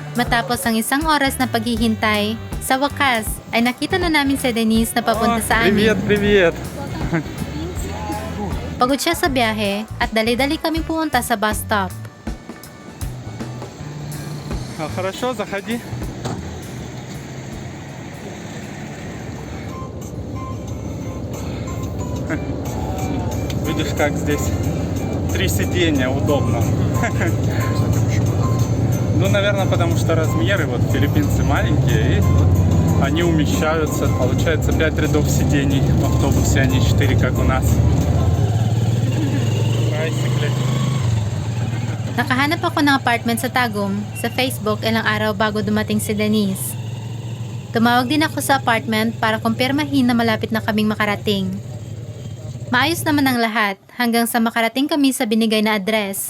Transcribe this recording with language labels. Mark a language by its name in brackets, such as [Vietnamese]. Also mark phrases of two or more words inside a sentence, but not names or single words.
[Filipino] Matapos ang isang oras na paghihintay, sa wakas ay nakita na namin si Denise na papunta sa amin. [Russian] Привет, привет! [Filipino] Pagod siya sa biyahe at dali-dali kami pumunta sa [English] bus stop. [Russian] Хорошо, заходи. Видишь, как здесь 3 сиденья удобно. Ну, наверное, потому что размеры, вот филиппинцы маленькие, и они умещаются. Получается 5 рядов сидений в автобусе, а не 4, как у нас. [Filipino] Nakahanap ako ng apartment sa Tagum sa Facebook ilang araw bago dumating si Denise. Tumawag din ako sa apartment para kumpirmahin na malapit na kaming makarating. Maayos naman ang lahat hanggang sa makarating kami sa binigay na address.